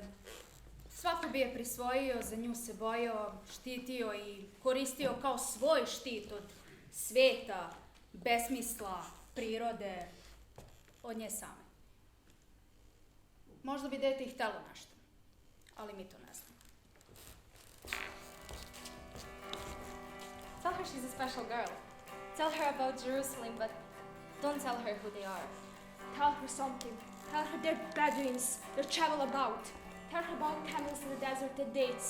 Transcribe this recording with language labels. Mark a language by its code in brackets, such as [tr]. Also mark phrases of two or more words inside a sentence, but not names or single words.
[sr] Svako bi je prisvojio, za nju se bojao, štitio i koristio kao svoj štit od sveta, besmisla, prirode, od nje same. Možda bi dete i htelo nešto, ali mi to ne znamo. [en] Tell her she's a special girl. Tell her about Jerusalem, but don't tell her who they are. Tell her something. Tell her they're Bedouins, they travel about. Tell her about camels in the desert and dates.